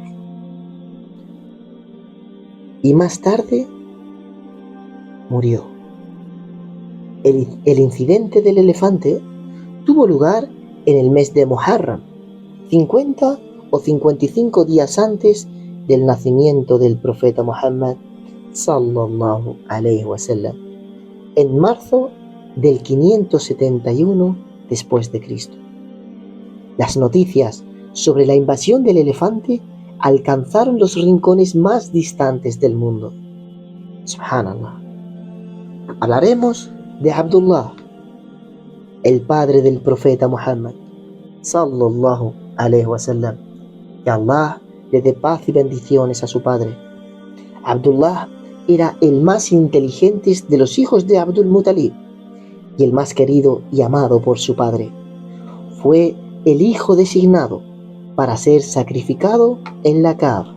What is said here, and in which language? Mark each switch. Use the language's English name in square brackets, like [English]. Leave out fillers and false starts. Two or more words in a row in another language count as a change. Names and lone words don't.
[Spanish] Y más tarde murió. El incidente del elefante tuvo lugar en el mes de Muharram, 50 o 55 días antes del nacimiento del profeta Muhammad [Arabic] صلى الله عليه وسلم, [Spanish] en marzo del 571 después de Cristo. Las noticias sobre la invasión del elefante alcanzaron los rincones más distantes del mundo. Subhanallah. Hablaremos de Abdullah, el padre del profeta Muhammad [Arabic] صلى الله عليه وسلم. [Spanish] Que Allah le dé paz y bendiciones a su padre. Abdullah era el más inteligente de los hijos de Abdul Muttalib y el más querido y amado por su padre. Fue el hijo designado para ser sacrificado en la Kaaba.